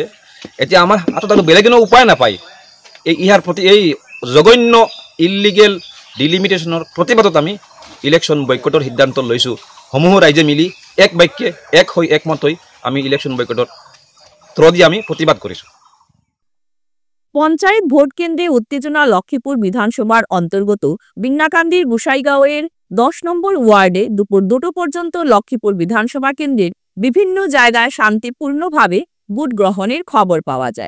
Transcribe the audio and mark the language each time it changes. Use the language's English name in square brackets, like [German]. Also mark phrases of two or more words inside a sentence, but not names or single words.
[Assamese] এতিয়া আমাৰ হাতত আৰু বেলেগ কোনো উপায় নাপায়। ইয়াৰ প্ৰতি এই জঘন্য [English] illegal delimitation [Assamese] প্ৰতিবাদত আমি [English] election boycott [Assamese] সিদ্ধান্ত লৈছোঁ। সমূহ ৰাইজে মিলি এক বাক্যে একমত হৈ আমি [English] election boycott through [Assamese] দি আমি প্ৰতিবাদ কৰিছোঁ। [Bangla] পঞ্চায়েত ভোট কেন্দ্রে উত্তেজনা লক্ষ্মীপুর বিধানসভার অন্তর্গত বিংনাকান্দির গুসাইগাঁওয়ের 10 নম্বর ওয়ার্ডে দুপুর 2টো পর্যন্ত লক্ষ্মীপুর বিধানসভা কেন্দ্রের বিভিন্ন জায়গায় শান্তিপূর্ণভাবে ভোট গ্রহণের খবর পাওয়া যায়।